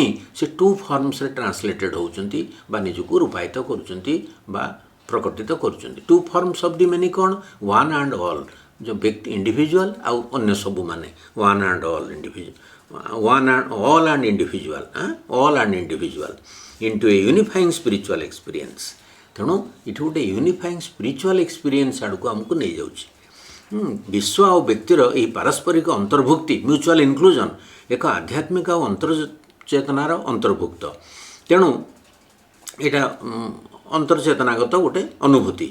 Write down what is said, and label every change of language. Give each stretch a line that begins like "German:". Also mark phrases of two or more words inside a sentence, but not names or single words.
Odia: ସେ
English: two forms translated
Odia: ହେଉଛନ୍ତି ବା ନିଜକୁ ରୂପାୟିତ କରୁଛନ୍ତି ବା ପ୍ରକଟିତ କରୁଛନ୍ତି।
English: two forms of the many କ'ଣ? one and all,
Odia: ଯେଉଁ ବ୍ୟକ୍ତି ଇଣ୍ଡିଭିଜୁଆଲ ଆଉ ଅନ୍ୟ ସବୁମାନେ,
English: one and all individual into a unifying spiritual experience.
Odia: ତେଣୁ ଏଠି ଗୋଟେ
English: unifying spiritual experience
Odia: ଆଡ଼କୁ ଆମକୁ ନେଇଯାଉଛି। ବିଶ୍ୱ ଆଉ ବ୍ୟକ୍ତିର ଏହି ପାରସ୍ପରିକ ଅନ୍ତର୍ଭୁକ୍ତି,
English: mutual inclusion,
Odia: ଏକ ଆଧ୍ୟାତ୍ମିକ ଆଉ ଅନ୍ତର୍ଚେତନାର ଅନ୍ତର୍ଭୁକ୍ତ। ତେଣୁ ଏଇଟା ଅନ୍ତର୍ଚେତନାଗତ ଗୋଟେ ଅନୁଭୂତି।